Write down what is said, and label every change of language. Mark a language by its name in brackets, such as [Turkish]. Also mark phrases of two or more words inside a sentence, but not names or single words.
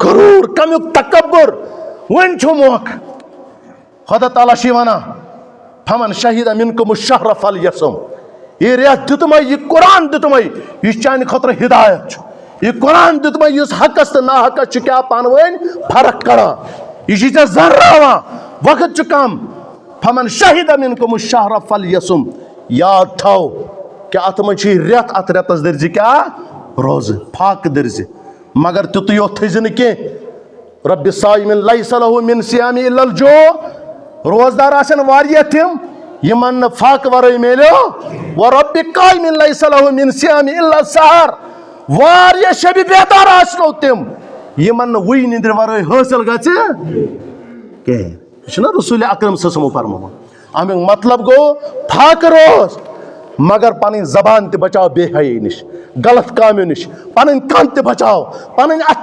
[Kashmiri] غرور کمیک تکبر ون چھو موقع خدا تعالیٰ چھ ونان [Arabic] فمن شہید منکم الشہر فلیصم [Kashmiri] یہ ریت دتمے یہ قرآن دتمے یہ چانہ خطر ہدایت یہ قرآن دتمے اس حقس تو نا حقس کیا پانوین فرق کران یہ ژےٚ زرراوان وقت چھ کم [Arabic] فمن شہید منکم الشہر فلیصم [Kashmiri] یاد تھو کہ ات من چھ ریت ات ریتس درزِ کیا روز پھاکہ درزِ مگر تیُتُے یوت تھٲیزِ نہٕ کینٛہہ [Arabic] رب صائم لیس لہ من صیام الا الجوع [Kashmiri] روزدار آسن واریاہ تم یمن نہ فاقہ ورٲے میلیو و [Arabic] رب قائم لیس لہ من صیام الا السحر [Kashmiri] واریاہ شب بیدار آسنو تم یمن نہ وٕے نندرِ ورٲے حٲصل گژھِ کہین یہ چھُنہ رسول اکرم [Arabic] صلی اللہ علیہ وسلم [Kashmiri] فرمومُت امیُک مطلب گوٚو فاقہ روز مگر پنٕنۍ زبان تہِ بچاو بے حیی نش غلط کامیو نش پنٕنۍ کن تہِ بچاو پنٕنۍ اتھ